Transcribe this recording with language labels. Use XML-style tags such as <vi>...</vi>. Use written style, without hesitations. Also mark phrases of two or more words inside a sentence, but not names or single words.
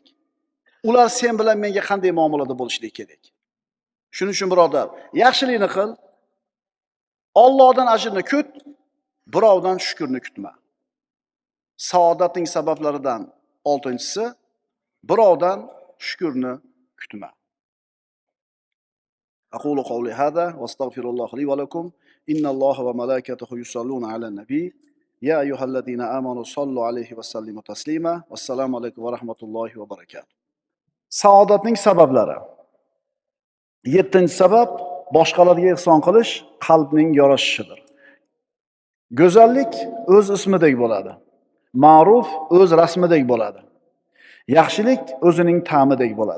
<uz>Ular sen bilan menga qanday muomalada bo'lishligi kerak? Shuning uchun birodar, yaxshilikni qil, Allohdan ajrni kut, birovdan shukrni kutma. Saodatning sabablaridan 6-si birovdan shukrni kutma.</uz> <ar>أقول قولي هذا واستغفر الله لي ولكم إن الله وملائكته يصلون على النبي يا أيها الذين آمنوا صلوا عليه وسلموا تسليما والسلام عليكم ورحمة الله وبركاته.</ar> <uz>Saodatning sabablari. 7-sabab boshqalarga ihson qilish qalbning yorashishidir. Go'zallik o'z ismidek bo'ladi. Ma'ruf o'z rasmidek bo'ladi. Yaxshilik o'zining ta'midek bo'ladi.</uz>